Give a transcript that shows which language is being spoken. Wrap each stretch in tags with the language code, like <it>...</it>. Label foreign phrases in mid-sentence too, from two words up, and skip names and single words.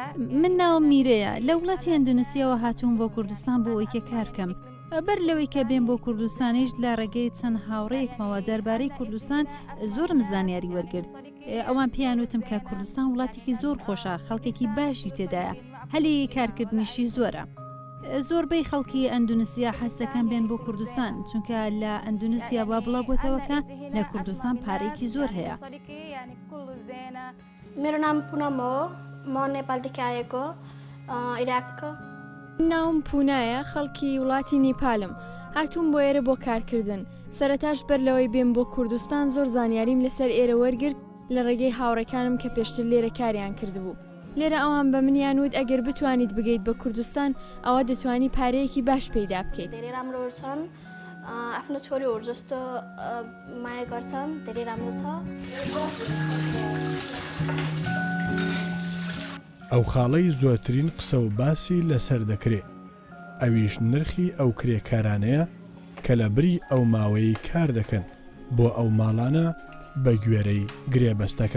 <ckb>من ناوم میرەیە لە وڵاتی ئەندونوسیەوە هاتوون بۆ کوردستان بۆ ئەوەی کە کارکەم بەر لەوەی کە بێن بۆ کوردستانیش لە ڕێگەی چەند هاوڕەیەکمەوە دەربارەی کوردستان زۆرم زانیاری وەرگرت ئەوان پیانوتم کە کوردستان وڵاتێکی زۆر خۆشە خەڵکێکی باشی تێدایە هەلی کارکردنیشی زۆرە زۆربەی خەڵکی ئەندونوسیا حەز دەکەن بێن بۆ کوردستان چونکە لە ئەندونوسیا با بڵاو بۆتەوەکە لە کوردستان پارێکی زۆر هەیە.</ckb> <ne>मेरो नाम पुनम हो म नेपालदेखि आएको इराक.</ne> <ckb>ناوم پونایە خەڵکی وڵاتی نیپالم هاتووم بۆ ئێرە بۆ کارکردن سەرەتاش بەر لەوەی بێن بۆ کوردستان زۆر زانیاریم لەسەر ئێرە وەرگرت لە ڕێگەی هاوڕەکانم کە پێشتر لێرە کاریان کردبوو لێرە ئەوان بە منیان وت ئەگەر بتوانیت بگەیت بە کوردستان ئەوە دەتوانی پارەیەکی باش پەیدا بکەیت.</ckb> <ne>धेरै राम्रो छन् आफ्नो छोरीहरू जस्तो माया गर्छन् धेरै राम्रो छ.</ne> <ckb>ئەو خاڵەی زۆرترین قسە و باسی لەسەر دەکرێت ئەویش نرخی ئەو کرێکارانەیە کە لە بری ئەو ماوەی کار دەکەن بۆ ئەو ماڵانە بە گوێرەی گرێبەستەکە.</ckb>